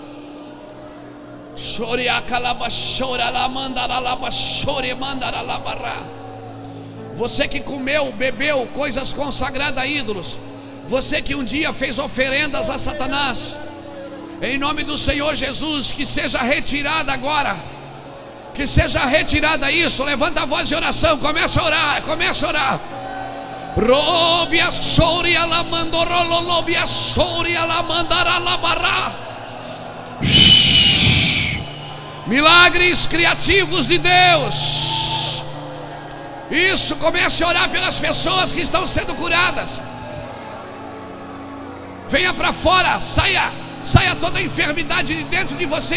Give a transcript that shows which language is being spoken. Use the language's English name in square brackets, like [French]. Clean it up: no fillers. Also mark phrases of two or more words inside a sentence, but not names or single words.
[Portuguese] Você que comeu, bebeu coisas consagradas a ídolos, você que um dia fez oferendas a Satanás, em nome do Senhor Jesus, que seja retirada agora. Que seja retirada isso. Levanta a voz de oração, começa a orar, começa a orar. Robia soria la mandorolobia soria la mandara la barra. Milagres criativos de Deus. Isso, comece a orar pelas pessoas que estão sendo curadas. Venha para fora, saia. Saia toda a enfermidade de dentro de você.